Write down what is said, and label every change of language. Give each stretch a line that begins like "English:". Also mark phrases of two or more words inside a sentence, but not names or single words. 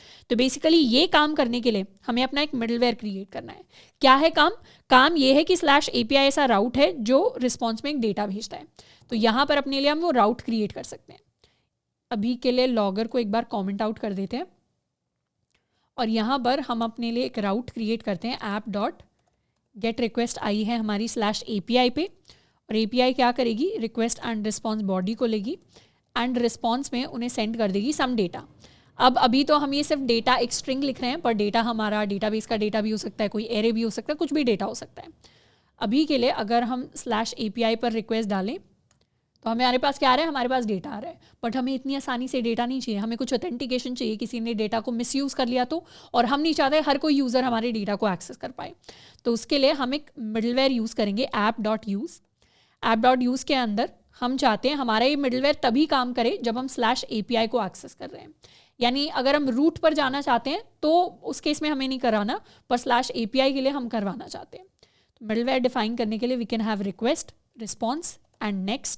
Hindi: तो बेसिकली ये काम करने के लिए हमें अपना एक
English: middleware create
Hindi: करना है। क्या है काम ये है कि /API ऐसा राउट है जो रिस्पॉन्स में एक डेटा भेजता है। तो यहाँ पर अपने लिए हम वो
English: route create
Hindi: कर सकते हैं। अभी के लिए लॉगर को एक बार
English: comment out
Hindi: कर देते हैं और यहाँ पर हम अपने लिए एक
English: route create
Hindi: करते हैं। app.get रिक्वेस्ट आई है हमारी /API पे, और API क्या करेगी,
English: request and response body
Hindi: को लेगी एंड रिस्पॉन्स में उन्हें सेंड कर देगी
English: some data.
Hindi: अब अभी तो हम ये सिर्फ डेटा एक स्ट्रिंग लिख रहे हैं, पर डेटा हमारा डेटाबेस का डेटा भी हो सकता है, कोई एरे भी हो सकता है, कुछ भी डेटा हो सकता है। अभी के लिए अगर हम /API पर रिक्वेस्ट डालें तो हमारे पास क्या आ रहा है, हमारे पास डेटा आ रहा है, बट हमें इतनी आसानी से डेटा नहीं चाहिए, हमें कुछ ऑथेंटिकेशन चाहिए। किसी ने डेटा को मिसयूज़ कर लिया तो, और हम नहीं चाहते हर कोई यूज़र हमारे डेटा को एक्सेस कर पाए। तो उसके लिए हम एक
English: middleware use
Hindi: करेंगे app.use। app.use के अंदर हम चाहते हैं हमारा ये मिडलवेयर तभी काम करे जब हम /API को एक्सेस कर रहे हैं। यानी अगर हम रूट पर जाना चाहते हैं तो उस केस में हमें नहीं कराना, पर /API के लिए हम करवाना चाहते हैं। तो
English: middleware define
Hindi: करने के लिए
English: we can have request, response and next.